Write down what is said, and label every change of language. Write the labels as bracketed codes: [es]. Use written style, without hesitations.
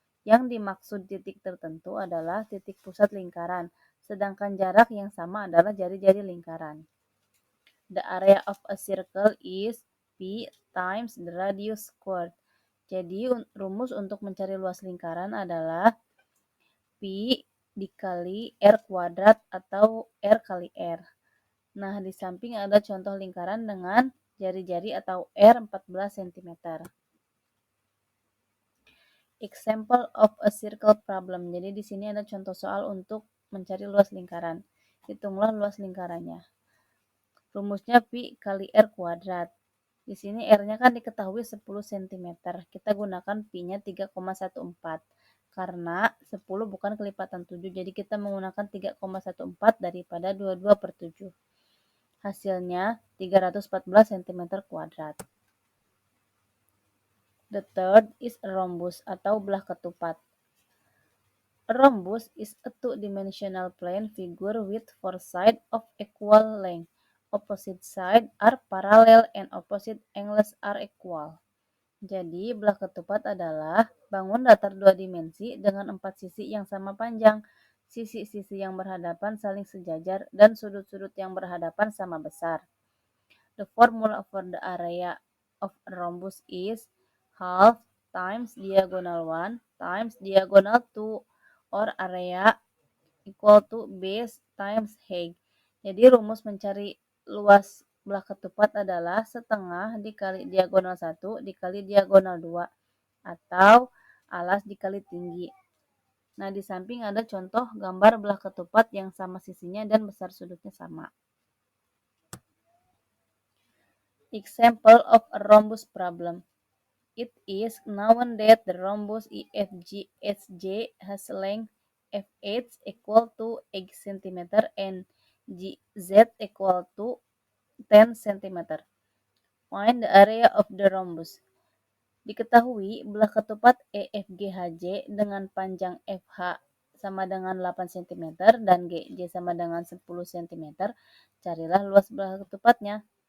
[id] Yang dimaksud titik tertentu adalah titik pusat lingkaran, sedangkan jarak yang sama adalah jari-jari lingkaran. [en] The area of a circle is P times the radius squared. [id] Jadi, rumus untuk mencari luas lingkaran adalah P dikali R kuadrat atau R kali R. Nah, di samping ada contoh lingkaran dengan jari-jari atau R 14 cm. [en] Example of a circle problem. [id] Jadi di sini ada contoh soal untuk mencari luas lingkaran. Hitunglah luas lingkarannya. Rumusnya Pi kali R kuadrat. Di sini R-nya kan diketahui 10 cm. Kita gunakan Pi-nya 3,14. Karena 10 bukan kelipatan 7, jadi kita menggunakan 3,14 daripada 22 per 7. Hasilnya 314 cm kuadrat. [en] The third is a rhombus [id] atau belah ketupat. [en] A rhombus is a two-dimensional plane figure with four sides of equal length. Opposite sides are parallel and opposite angles are equal. [id] Jadi, belah ketupat adalah bangun datar dua dimensi dengan empat sisi yang sama panjang. Sisi-sisi yang berhadapan saling sejajar dan sudut-sudut yang berhadapan sama besar. [en] The formula for the area of a rhombus is half times diagonal 1 times diagonal 2 or area equal to base times height. [id] Jadi rumus mencari luas belah ketupat adalah setengah dikali diagonal 1 dikali diagonal 2 atau alas dikali tinggi. Nah, di samping ada contoh gambar belah ketupat yang sama sisinya dan besar sudutnya sama. [en] Example of a rhombus problem. It is known that the rhombus EFGHJ has length FH equal to 8 cm and GZ equal to 10 cm. Find the area of the rhombus. [id] Diketahui belah ketupat EFGHJ dengan panjang FH sama dengan 8 cm dan GJ sama dengan 10 cm. Carilah luas belah ketupatnya.